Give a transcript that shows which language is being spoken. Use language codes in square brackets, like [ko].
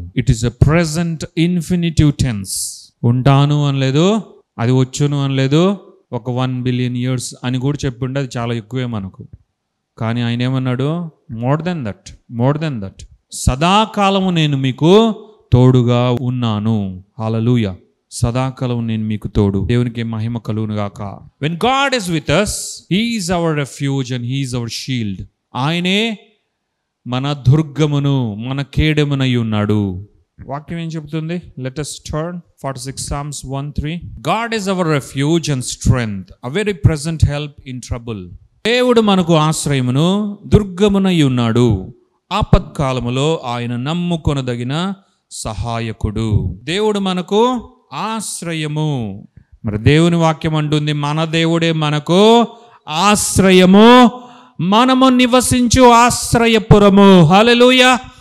[en] It is a present infinitive tense. [te] ఉంటాను అనలేదు, అది వచ్చును అనలేదు, ఒక 1 బిలియన్ years అని కూడా చెప్పుంటే అది చాలా ఎక్కువే మనకు. కానీ ఆయన ఏమన్నాడు? [en] more than that, [te] సదాకాలము నేను మీకు తోడుగా ఉన్నాను. హల్లెలూయా. సదాకాలం నేను మీకు తోడు. దేవునికి మహిమ కలుగును గాక. [en] When God is with us, He is our refuge and He is our shield. [te] ఆయనే మన దుర్గమును, మన కేడెమునై ఉన్నాడు. వాక్యం ఏం చెబుతుంది? [en] Let us turn 46 Psalms 1:3. God is our refuge and strength, a very present help in trouble. [te] దేవుడు మనకు ఆశ్రయమును, దుర్గమునై ఉన్నాడు. ఆపత్కాలములో ఆయన నమ్ముకొనదగిన సహాయకుడు. దేవుడు మనకు ఆశ్రయము. మరి దేవుని వాక్యం అంటుంది, మన దేవుడే మనకు ఆశ్రయము, మనము నివసించు ఆశ్రయపురము. హల్లెలూయా.